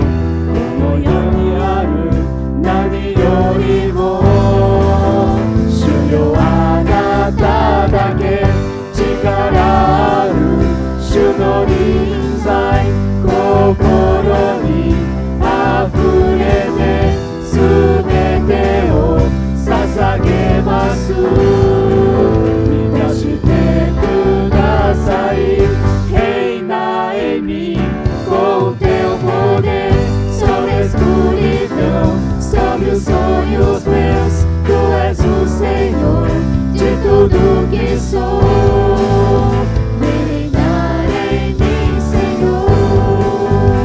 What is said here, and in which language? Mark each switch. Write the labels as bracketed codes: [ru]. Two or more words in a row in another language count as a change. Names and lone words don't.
[ja] この世にある何よりも、主よあなただけ力ある、主の臨在心にあふれてすべてを捧げます。満たしてください。 [pt] Reina em mim com teu poder, sobre a escuridão, sobre os sonhos meus. Tu és o Senhor de tudo que sou. Reinar em mim, Senhor.